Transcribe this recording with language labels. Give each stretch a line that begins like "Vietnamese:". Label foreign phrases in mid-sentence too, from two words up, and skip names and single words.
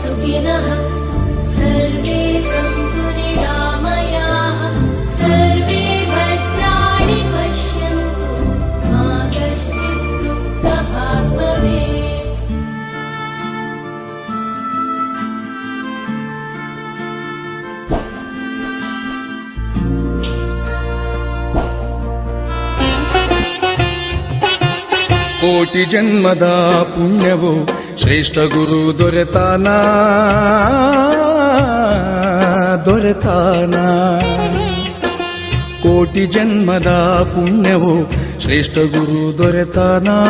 Sanskrit: योगिनः सर्वे सन्तु निरामयाः सर्वे भद्राणि पश्यन्तु मा कश्चित् दुःखभाग् भवेत्।
Kannada: ಕೋಟಿ ಜನ್ಮದ ಪುಣ್ಯವು ಶ್ರೇಷ್ಠ ಗುರು ದೊರೆತಾನ ಕೋಟಿ ಜನ್ಮದ ಪುಣ್ಯವು ಶ್ರೇಷ್ಠ ಗುರು ದೊರೆತಾನ